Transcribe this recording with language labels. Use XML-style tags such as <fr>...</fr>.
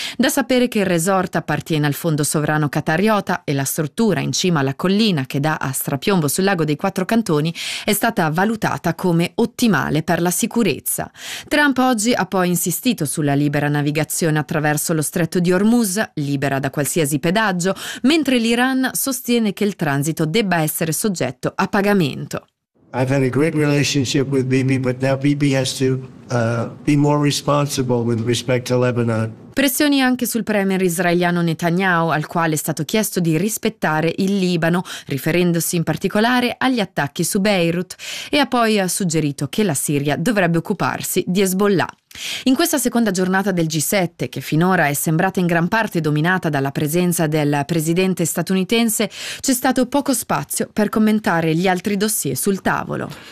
<it>Da sapere che il resort appartiene al fondo sovrano qatariota e la struttura in cima alla collina che dà a strapiombo sul lago dei Quattro Cantoni è stata valutata come ottimale per la sicurezza. Trump oggi ha poi insistito sulla libera navigazione attraverso lo stretto di Hormuz, libera da qualsiasi pedaggio, mentre l'Iran sostiene che il transito debba essere soggetto a pagamento.</it> <en>I've had a great relationship with Bibi, but now Bibi has to be more responsible with respect to Lebanon.</en> <it>Pressioni anche sul premier israeliano Netanyahu, al quale è stato chiesto di rispettare il Libano, riferendosi in particolare agli attacchi su Beirut, e ha poi suggerito che la Siria dovrebbe occuparsi di Hezbollah. In questa seconda giornata del G7, che finora è sembrata in gran parte dominata dalla presenza del presidente statunitense, c'è stato poco spazio per commentare gli altri dossier sul tavolo.</it>